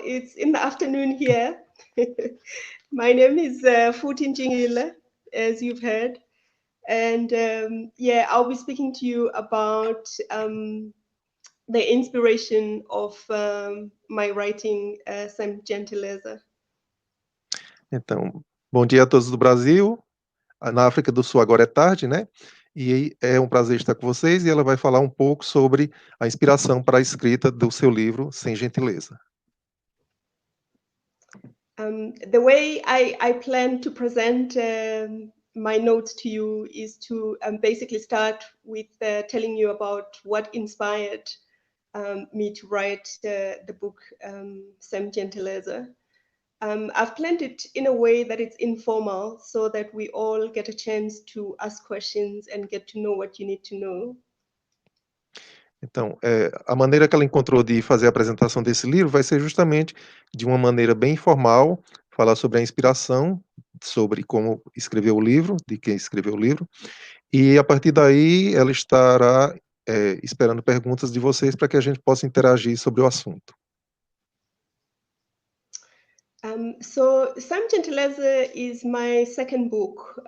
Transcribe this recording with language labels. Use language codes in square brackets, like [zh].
[en] It's in the afternoon here. My name is Futhi Ntshingila, as you've heard. And yeah, I'll be speaking to you about the inspiration of my writing, Sem Gentileza. [pt] Então, bom dia a todos do Brasil. Na África do Sul agora é tarde, né? E é um prazer estar com vocês, e ela vai falar um pouco sobre a inspiração para a escrita do seu livro, Sem Gentileza. [en] The way I plan to present my notes to you is to basically start with telling you about what inspired me to write the book Sem Gentileza. I've planned it in a way that it's informal, so that we all get a chance to ask questions and get to know what you need to know. [pt] Então, a maneira que ela encontrou de fazer a apresentação desse livro vai ser justamente de uma maneira bem informal, falar sobre a inspiração, sobre como escreveu o livro, de quem escreveu o livro, e a partir daí ela estará esperando perguntas de vocês para que a gente possa interagir sobre o assunto. [en] So Sem Gentileza is my second book.